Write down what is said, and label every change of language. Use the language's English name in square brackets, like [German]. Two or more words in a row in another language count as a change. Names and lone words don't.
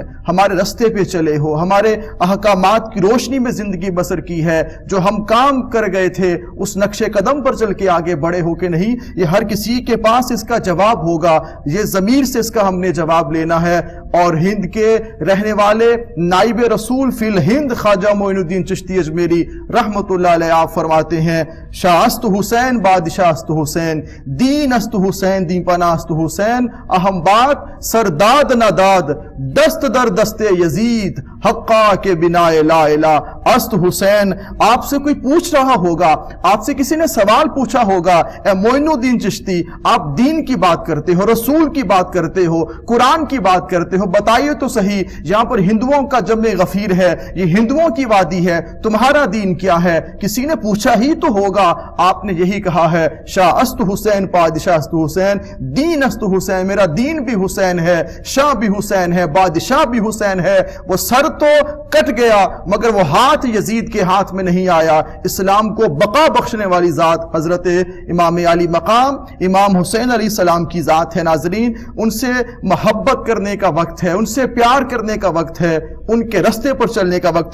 [Urdu] ہمارے رستے پہ چلے ہو، ہمارے احکامات کی روشنی میں زندگی بسر کی ہے، جو ہم کام کر گئے تھے اس نقش قدم پر چل کے آگے بڑھے ہو کہ نہیں، یہ ہر کسی کے پاس اس کا جواب ہوگا، یہ ضمیر سے اس کا ہم نے جواب لینا ہے۔ اور ہند کے رہنے والے نائب رسول فی الہند خواجہ معین الدین چشتی اجمیری [Arabic] رحمۃ اللہ علیہ [Urdu] آپ فرماتے ہیں، [Persian] شاہ است حسین بادشاہ است حسین، دین است حسین دین پناہ است حسین، [Urdu] اہم بات [Persian] سرداد نداد دست در دست یزید حقا کے بنا [Arabic] لا الہ [Persian] است حسین۔ [Urdu] آپ سے کوئی پوچھ رہا ہوگا، آپ سے کسی نے سوال پوچھا ہوگا، اے معین الدین چشتی آپ دین کی بات کرتے ہو، رسول کی بات کرتے ہو، قرآن کی بات کرتے ہو، بتائیے تو صحیح یہاں پر ہندوؤں کا جمع غفیر ہے، یہ ہندوؤں کی وادی ہے، تمہارا دین کیا ہے؟ کسی نے پوچھا ہی تو ہوگا۔ آپ نے یہی کہا ہے، [Persian] شاہ است حسین بادشاہ است حسین، دین است حسین، [Urdu] میرا دین بھی حسین ہے، شاہ بھی حسین ہے، بادشاہ بھی حسین ہے۔ وہ سر تو کٹ گیا مگر وہ ہاتھ یزید کے ہاتھ میں نہیں آیا۔ اسلام کو بقا بخشنے والی ذات حضرت امام علی مقام امام حسین [Arabic] علیہ السلام [Urdu] کی ذات ہے۔ ناظرین، ان سے محبت کرنے کا وقت ہے، ان سے پیار کرنے کا وقت ہے، ان کے رستے پر چلنے کا وقت ہے۔